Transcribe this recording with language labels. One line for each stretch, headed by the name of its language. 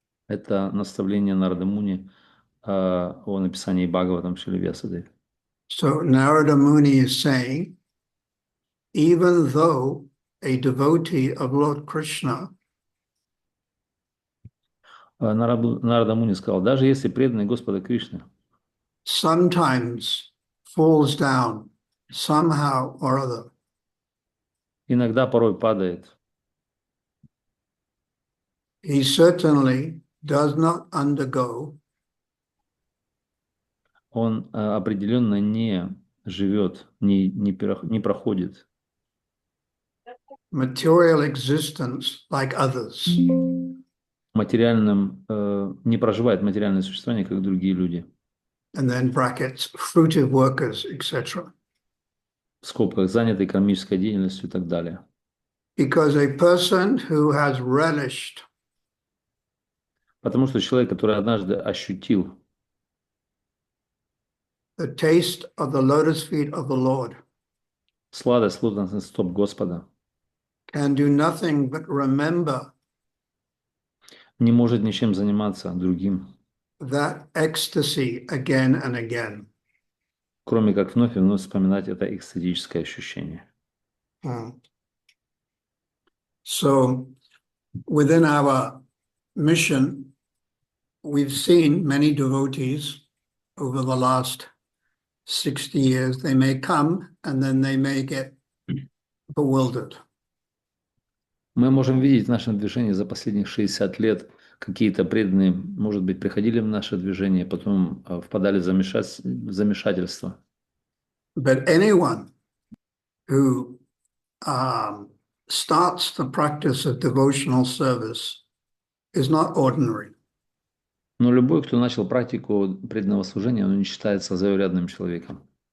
Russian: это наставление Нарада Муни о написании Бхагаватам Шрили Вьясадеви.
English: So Narada Muni is saying, even though a devotee of Lord Krishna
Russian: Нарада Муни сказал, даже если преданный Господа Кришны
English: sometimes falls down somehow or other,
Russian: иногда порой падает,
English: he certainly does not undergo
Russian: он определенно не живет, не проходит
English: material existence like others.
Russian: материальным, не проживает материальное существование, как другие люди.
English: And then brackets, fruitive workers, etc.
Russian: В скобках заняты экономической деятельностью и так далее.
English: Because a person who has relished
Russian: Потому что человек, который однажды ощутил
English: the taste of the lotus feet of the Lord
Russian: сладость лотосных стоп Господа,
English: can do nothing but remember
Russian: не может ничем заниматься другим,
English: that ecstasy again and again.
Russian: кроме как вновь и вновь вспоминать это экстатическое ощущение.
English: So within our mission, we've seen many devotees over the last 60 years. They may come and then they may get bewildered.
Russian: Мы можем видеть в нашем движении за последних 60 лет какие-то преданные, может быть, приходили в наше движение, потом впадали в замешательство.
English: But anyone who starts the practice of devotional service is not ordinary.
Russian: Но любой, кто начал практику преданного служения, он не считается заурядным человеком.